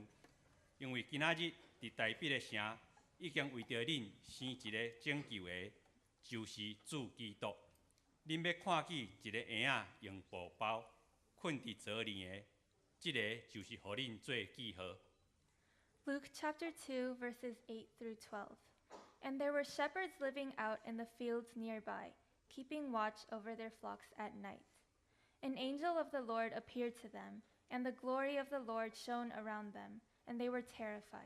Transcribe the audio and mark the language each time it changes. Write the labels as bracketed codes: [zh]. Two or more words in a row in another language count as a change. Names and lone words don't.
[nan] 因为今仔日伫大必的城，已经为着恁生一个拯救的，就是主基督。恁要看见一个婴仔用布包，困伫泽里的，这个就是互恁做记号。 [en] Luke chapter 2, verses 8 through 12. And there were shepherds living out in the fields nearby, keeping watch over their flocks at night. An angel of the Lord appeared to them, and the glory of the Lord shone around them, and they were terrified.